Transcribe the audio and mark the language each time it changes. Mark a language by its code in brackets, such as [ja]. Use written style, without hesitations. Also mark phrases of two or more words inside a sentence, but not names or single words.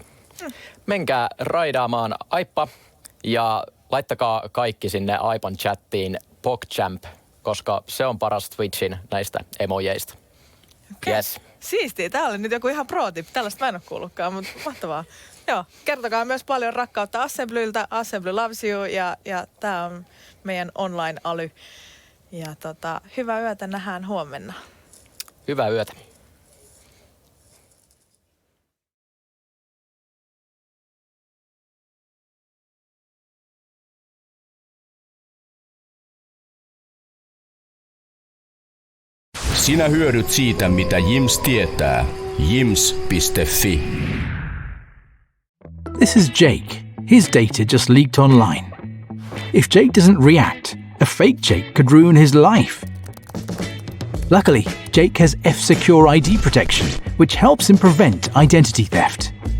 [fi] Menkää raidaamaan Aippa ja laittakaa kaikki sinne Aipan chattiin PogChamp, koska se on paras Twitchin näistä emojeista. Okay. Yes. Siistiä. Tää oli nyt joku ihan pro-tip. Tällaista mä en ole kuullutkaan, mutta mahtavaa. Joo, kertokaa myös paljon rakkautta Assemblyltä. [en] Assembly loves you [fi] ja tää on meidän online-aly. Ja hyvää yötä, nähdään huomenna. Hyvää yötä. Sinä hyödyt siitä, mitä Jims tietää. Jims.fi. [en] This is Jake. His data just leaked online. If Jake doesn't react, a fake Jake could ruin his life. Luckily, Jake has F-Secure ID protection, which helps him prevent identity theft.